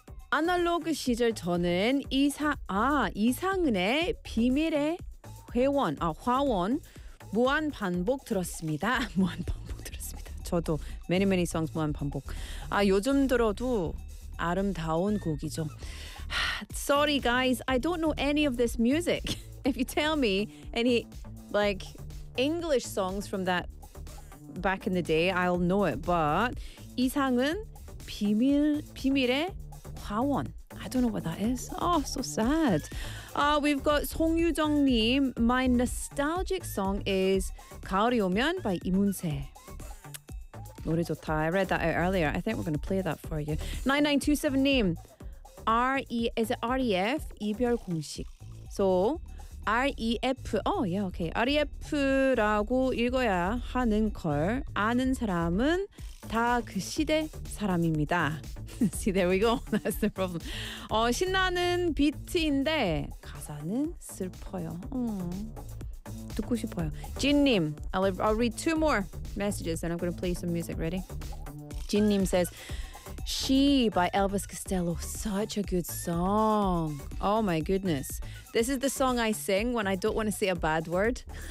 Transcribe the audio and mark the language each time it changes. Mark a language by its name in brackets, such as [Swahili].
[Korean] 아날로그 시절 저는 이상은의 비밀의 회원, 화원 무한 반복 들었습니다. 무한 반복 들었습니다. 저도 [English] many many songs [Korean] 무한 반복. 요즘 들어도 아름다운 곡이죠. [English] Sorry guys, I don't know any of this music. If you tell me any like English songs from that back in the day, I'll know it, but 이상은 비밀의 화원. I don't know what that is. Oh, so sad. We've got 송유정님. My nostalgic song is 가을이 오면 by 이문세. [Korean] 노래 좋다. [English] I read that out earlier. I think we're going to play that for you. 9927님. Is it REF 이별 공식? So, REF, oh yeah, okay. [Korean] REF라고 읽어야 하는 걸 아는 사람은 다 그 시대 사람입니다. [English] See, there we go. That's the problem. [Korean] 신나는 비트인데 가사는 슬퍼요. 듣고 싶어요. [English] Jin님, I'll read two more messages and I'm going to play some music. Ready? Jin님 says, She by Elvis Costello. Such a good song. Oh my goodness. This is the song I sing when I don't want to say a bad word.